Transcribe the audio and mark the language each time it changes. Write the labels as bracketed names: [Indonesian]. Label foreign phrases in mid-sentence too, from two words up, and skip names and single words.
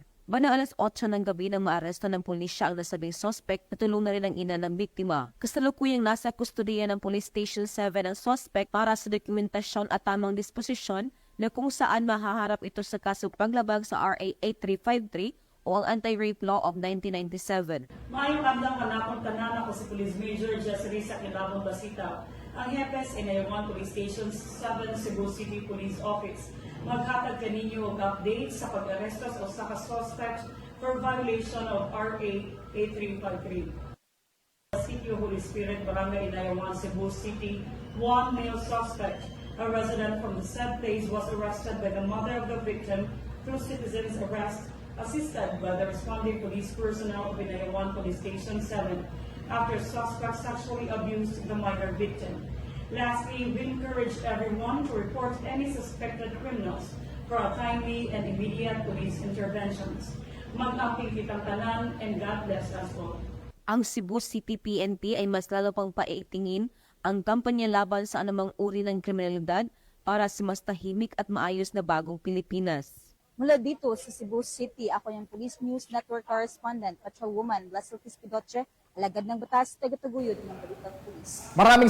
[Filipino] Bana alas 8 ng gabi nang maaresto ng pulisya ang nasabing suspect na tulong na rin ang ina ng biktima. Kasalukuyang nasa kustudiya ng Police Station 7 ang suspect para sa dokumentasyon at tamang disposisyon na kung saan mahaharap ito sa kasong paglabag sa RA 8353 o ang Anti-Rape Law of 1997. [Cebuano] Maayong adlaw kanakong tanan, ako si Police Major Jessary Sakilabong Basita, ang Hepes Inayawan Police Station 7 Cebu City Police Office. Maghatag kaninyo og update sa pag-aresto sa usa ka suspect [English] for violation of RA 8353. [Cebuano] Sitio Holy Spirit, Barangay Inayawan, Cebu City, [English] one male suspect, a resident from the said place, was arrested by the mother of the victim through citizen's arrest, assisted by the responding police personnel of Inayawan Police Station 7 after suspect sexually abused the minor victim. Lastly, we encourage everyone to report any suspected criminals for a timely and immediate police interventions. [Cebuano] Mag-amping kitang tanan, [English] and God bless us all. [Filipino] Ang Cebu City PNP ay mas lalo pang paitingin ang kampanya laban sa anumang uri ng kriminalidad para sa mas tahimik at maayos na bagong Pilipinas. Mula dito sa Cebu City, ako yung [English] Police News Network Correspondent, [Filipino] Patrolwoman Blessel Kiss Pidoche, alagad ng batas, tagataguyod ng balitang pulis.